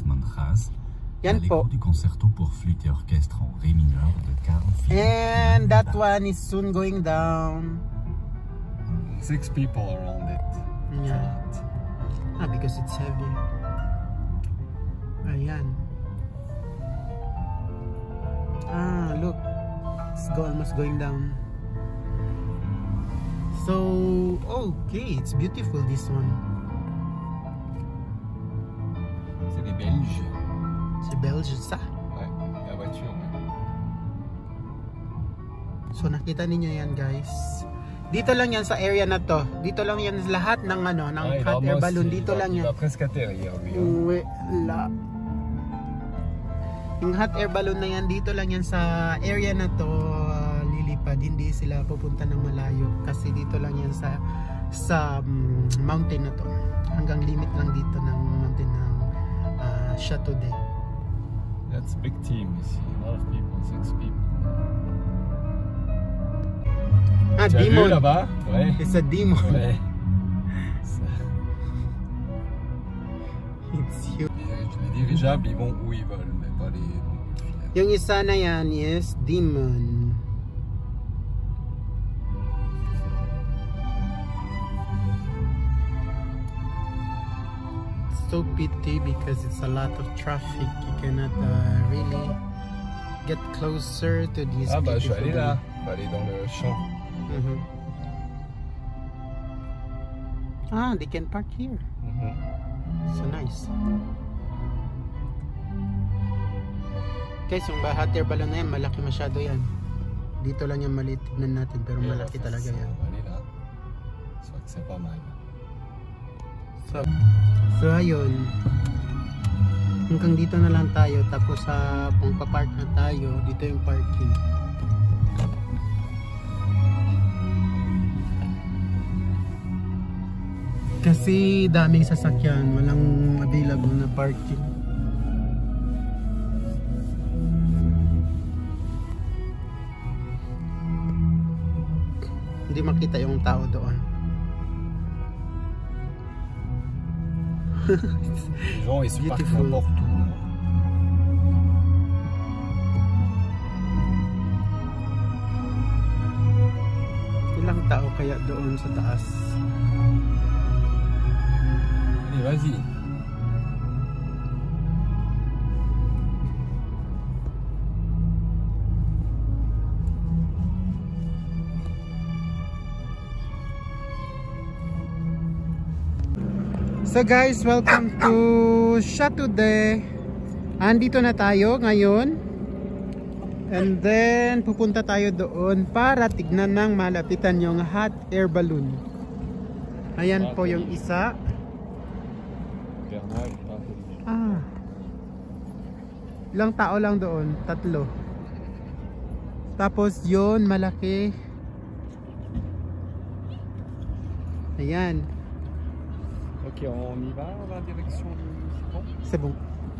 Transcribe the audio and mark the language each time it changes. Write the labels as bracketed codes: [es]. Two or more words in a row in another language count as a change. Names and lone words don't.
[tl] Yan po. [en] And that one is soon going down. 6 people around it. Yeah. Because it's heavy. Ayan. Look. It's almost going down. So, okay, it's beautiful this one. [fr] C'est des Belges. C'est belge ça? Ouais, la voiture. [tl] So nakita ninyo yan guys. Dito lang yan sa area na to. Dito lang yan lahat ng ano, ng [en] hot air balloon. [tl] Dito lang yan. [fr] Presque atterrir, [tl] Wala. Yung [en] hot air balloon [tl] na yan, dito lang yan sa area na to. Hindi sila pupunta ng malayo kasi dito lang yan sa mountain na to. Hanggang limit lang dito ng mountain ng Chateau d'Eau. [en] That's a big team, you see. A lot of people, 6 people. Demon. [fr] Là-bas? Ouais. [en] It's a demon. [fr] Ouais. [en] It's huge. [fr] Les dirigeables, ils vont où ils veulent, mais pas les... [tl] Yung isa na yan [en] is demon. So pity because it's a lot of traffic. You cannot really get closer to these [fr] Ah bah je suis allé [en] people. [fr] là, je vais aller dans le champ. [en] They can park here. So nice. [tl] Guys, yung [en] hot air balloon [tl] na yan, malaki masyado yan. Dito lang yan maliit, tignan natin, pero malaki talaga yan. [fr] Allez là. Je crois que c'est pas mal. [tl] So ayun, hanggang dito na lang tayo, tapos kung pa-park na tayo, dito yung parking. Kasi daming sasakyan, walang available na parking. Hindi makita yung tao doon. [fr] Les gens ils se parquent [en] Beautiful. [fr] n'importe où. [tl] Ilang tao kaya doon sa taas? [fr] Allez, vas-y. [en] So guys, welcome to Chateau d'Eau. [tl] Andito na tayo ngayon. [en] And then [tl] pupunta tayo doon para tignan ng malapitan yung [en] hot air balloon. [tl] Ayan po yung isa. Ilang tao lang doon? 3. Tapos yun, malaki. Ayan. [fr] Ok, on y va, on va en direction du pont. C'est bon.